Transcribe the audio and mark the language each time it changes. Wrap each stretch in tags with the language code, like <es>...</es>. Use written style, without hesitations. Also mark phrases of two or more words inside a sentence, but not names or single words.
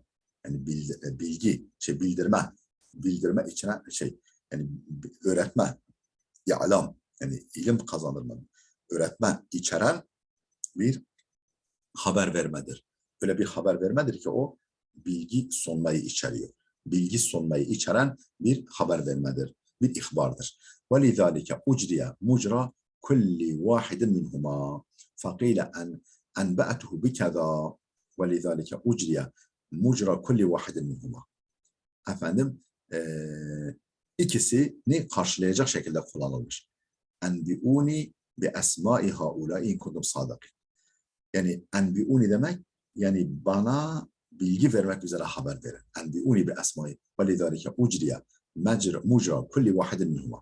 <tr>Yani bilgi, bildirme içeren yani öğretme, i'lam, yani ilim kazandırma, öğretme içeren bir haber vermedir. Öyle bir haber vermedir ki o bilgi sunmayı içeriyor. Bilgi sunmayı içeren bir haber vermedir, bir ihbardır.</tr> <ar>وَلِذَٰلِكَ اُجْرِيَ مُجْرَى كُلِّ وَاحِدٍ مِنْهُمَا فَقِيلَ أَنْبَأَتُهُ بِكَذَا وَلِذَٰلِكَ اُجْرِيَ مُجْرَى كُلِّ وَاحِدٍ مِنْهُمَا.</ar> <tr>Efendim ikisini karşılayacak şekilde kullanılmış.</tr> <ar>أنبئوني بأسماء هؤلاء إن كنتم صادقين.</ar> <tr>Yani enbi'uni demek yani bana bilgi vermek üzere haber verin.</tr> <ar>أنبئوني بأسماء ولذلك أجري مجرى كل واحد منهما.</ar>